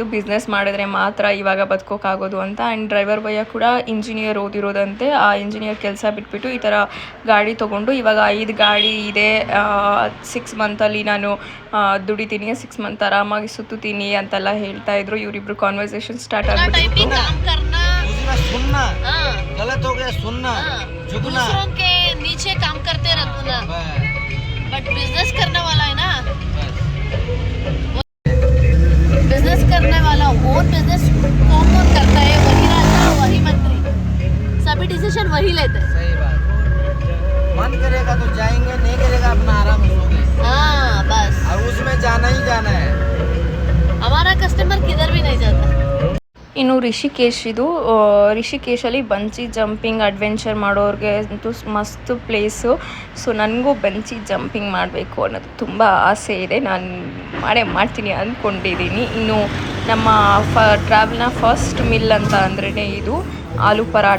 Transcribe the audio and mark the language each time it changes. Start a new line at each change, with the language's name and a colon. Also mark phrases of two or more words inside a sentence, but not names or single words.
Kannada: ಬಿಸ್ನೆಸ್ ಮಾಡಿದ್ರೆ ಮಾತ್ರ ಇವಾಗ ಬದುಕೋಕ್ಕಾಗೋದು ಅಂತ.
English: and driver
Kannada: ಭಯ್ಯ ಕೂಡ ಇಂಜಿನಿಯರ್ ಓದಿರೋದಂತೆ. ಆ ಇಂಜಿನಿಯರ್ ಕೆಲಸ ಬಿಟ್ಬಿಟ್ಟು ಈ ಥರ ಗಾಡಿ ತೊಗೊಂಡು ಇವಾಗ 5 ಗಾಡಿ ಇದೆ, 6 ಮಂತಲ್ಲಿ ನಾನು ದುಡಿತೀನಿ, 6 ಮಂತ್ ಆರಾಮಾಗಿ ಸುತ್ತೀನಿ ಅಂತೆಲ್ಲ ಹೇಳ್ತಾ ಇದ್ರು. ಇವರಿಬ್ರು
English: conversation start
Kannada: ಆಗ್ಬಿಟ್ಟು
Hindi: सुनना गलत हो गया, सुनना झुकना, दूसरों के नीचे काम करते रहना,
English: but business
Hindi: करने वाला है ना, बिजनेस करने वाला
English: own business
Hindi: कौन करता है, वही राजा वही मंत्री, सभी डिसीजन वही लेते हैं. सही बात. मन करेगा तो जाएंगे, नहीं करेगा अपना आराम से सोगे. हाँ बस, और उसमें जाना ही जाना है. हमारा कस्टमर किधर भी नहीं जाता.
Kannada: ಇನ್ನು ರಿಷಿಕೇಶಲ್ಲಿ
English: bungee jumping adventure
Kannada: ಮಾಡೋರಿಗೆ ಅಂತೂ ಮಸ್ತ್ ಪ್ಲೇಸು. ಸೊ ನನಗೂ
English: bungee jumping
Kannada: ಮಾಡಬೇಕು ಅನ್ನೋದು ತುಂಬ ಆಸೆ ಇದೆ. ನಾನು ಮಾಡ್ತೀನಿ ಅಂದ್ಕೊಂಡಿದ್ದೀನಿ. ಇನ್ನು ನಮ್ಮ ಟ್ರಾವೆಲ್ನ
English: first meal
Kannada: ಅಂತ ಅಂದ್ರೇ ಇದು ಆಲೂ ಪರಾಟ.